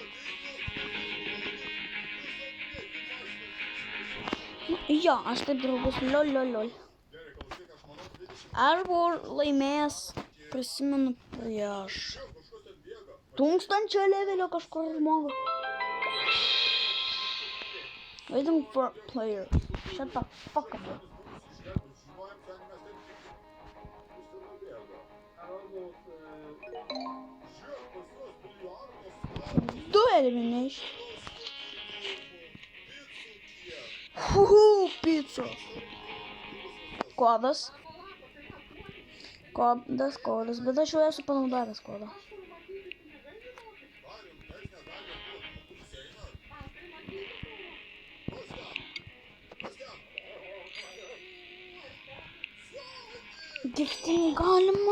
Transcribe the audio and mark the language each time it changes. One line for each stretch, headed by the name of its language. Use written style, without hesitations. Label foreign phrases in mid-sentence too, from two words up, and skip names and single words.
Lithuanian: Jo, aš taip draugus, lol. Aš buvau laimėjęs, prisimenu, prieš 1000 levelio kažkur žmogų.
English: Waiting for player. Shut the fuck up. Do elimination. Pizza Все.
Lithuanian: Kodas. Kodas. Bet aš jau esu panaudojęs kodą. Giftinį galima.